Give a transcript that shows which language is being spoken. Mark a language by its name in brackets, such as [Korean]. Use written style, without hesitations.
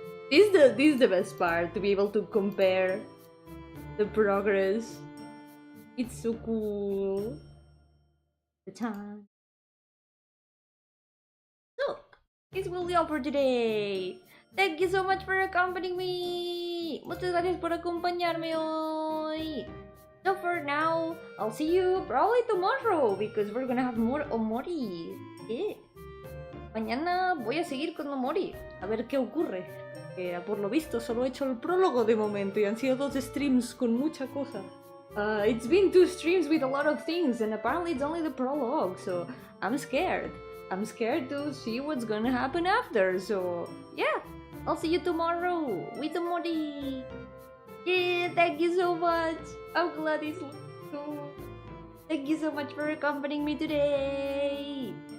[English] This is the best part, to be able to compare the progress. It's so cool. The time. So, this will be all for today. Thank you so much for accompanying me. [Spanish] Muchas gracias por acompañarme hoy. [English] So for now, I'll see you probably tomorrow because we're gonna have more Omori. Yeah. [Spanish] Mañana voy a seguir con Omori, a ver qué ocurre. Por lo visto solo he hecho el prólogo de momento y han sido 2 streams con mucha cosa. [English] It's been 2 streams with a lot of things and apparently it's only the prologue, so I'm scared. I'm scared to see what's gonna happen after, so yeah. I'll see you tomorrow with Omori. Yeah, thank you so much. I'm glad it's so. Thank you so much for accompanying me today.